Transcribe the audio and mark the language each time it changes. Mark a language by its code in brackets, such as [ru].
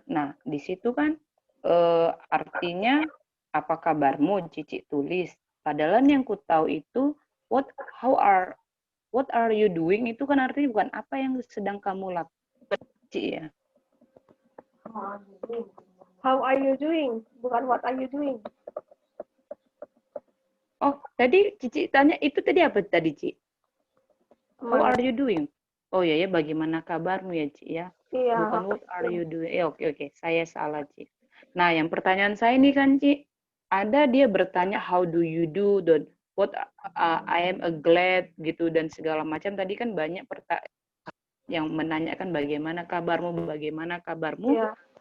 [id] Nah di situ kan artinya apa kabarmu Cici tulis. Padahal yang ku tahu itu [en] what are you doing [id] itu kan artinya bukan apa yang sedang kamu lakukan Ci ya. [en] How are you doing? [id] Bukan [en] what are you doing. [id] Oh tadi Cici tanya itu tadi apa tadi Ci? [en] How [id] Mana? [en] are you doing? [id] Oh ya bagaimana kabarmu ya Ci ya? Iya. Bukan [en] what are you doing. [id] Oke. Saya salah, Ci. Nah, yang pertanyaan saya ini kan, Ci, ada dia bertanya [en] how do you do [id] dan [en] what I am glad [id] gitu dan segala macam. Tadi kan banyak yang menanyakan bagaimana kabarmu. Iya.